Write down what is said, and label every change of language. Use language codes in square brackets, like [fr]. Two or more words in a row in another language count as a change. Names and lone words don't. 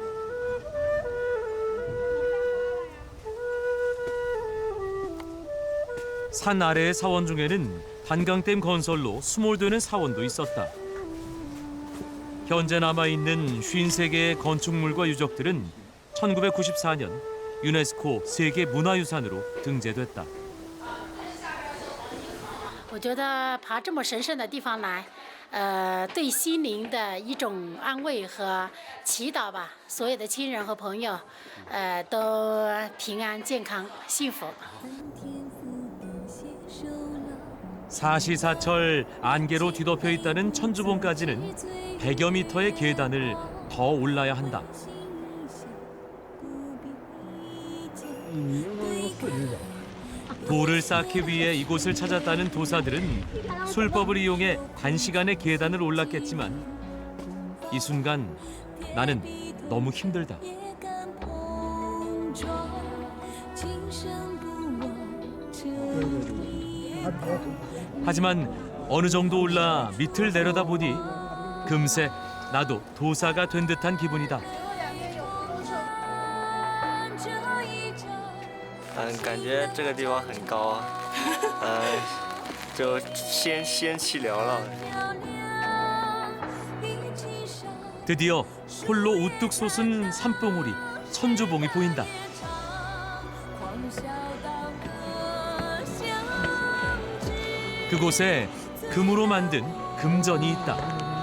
[ko] 산 아래의 사원 중에는 단강댐 건설로 수몰되는 사원도 있었다. 현재 남아있는 53개의 건축물과 유적들은 1994년 유네스코 세계 문화유산으로 등재됐다. [zh] 我觉得爬这么神圣的地方来，对心灵的一种安慰和祈祷吧。所有的亲人和朋友，都平安、健康、幸福。 [ko] 사시사철 안개로 뒤덮여 있다는 천주봉까지는 100여 미터의 계단을 더 올라야 한다. 돌을 쌓기 위해 이곳을 찾았다는 도사들은 술법을 이용해 단시간에 계단을 올랐겠지만 이 순간 나는 너무 힘들다. 하지만 어느 정도 올라 밑을 내려다보니 금세 나도 도사가 된 듯한 기분이다. [zh] 感觉这个地方很高，就仙气缭绕。 [ko] 드디어 홀로 우뚝 솟은 산봉우리 천주봉이 보인다. 그곳에 금으로 만든 금전이 있다.